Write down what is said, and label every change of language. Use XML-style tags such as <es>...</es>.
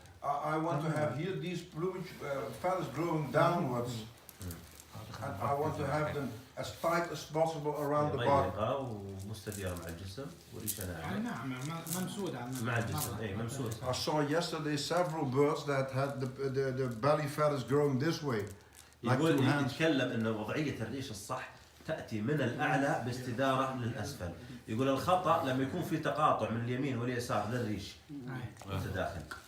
<en>I want to have here these plumage feathers growing downwards. And I want to have them as tight as possible around the body.</en> <ar>ومستديرة مع الجسم وريشة ناعمة. نعم ممسودة مع الجسم. إيه ممسود.</ar> <en>I saw yesterday several birds that had the belly feathers growing this way.</en> <ar>يقول يتكلم إن وضعية الريش الصح تأتي من الأعلى باستدارة للأسفل. يقول الخطأ لما يكون في تقاطع من اليمين واليسار للريش متداخل.</ar>